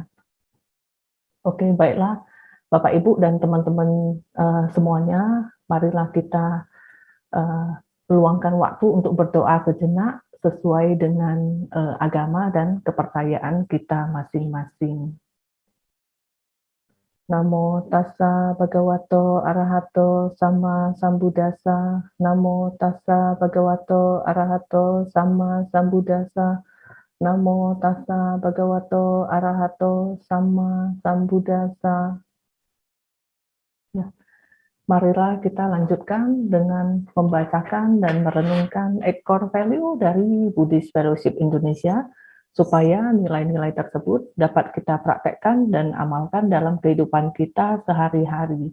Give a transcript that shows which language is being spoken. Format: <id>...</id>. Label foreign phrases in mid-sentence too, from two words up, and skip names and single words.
<id>Oke, baiklah Bapak Ibu dan teman-teman semuanya, marilah kita luangkan waktu untuk berdoa sejenak sesuai dengan agama dan kepercayaan kita masing-masing.</id> <pi>Namo tassa bhagavato arahato sama sambuddhassa. Namo tassa bhagavato arahato sama sambuddhassa. Namo tassa bhagavato arahato sama sambuddhassa.</pi> <id>Ya, marilah kita lanjutkan dengan membacakan dan merenungkan 8</id> <en>core value</en> <id>dari Buddhist Fellowship Indonesia, supaya nilai-nilai tersebut dapat kita praktekkan dan amalkan dalam kehidupan kita sehari-hari.</id>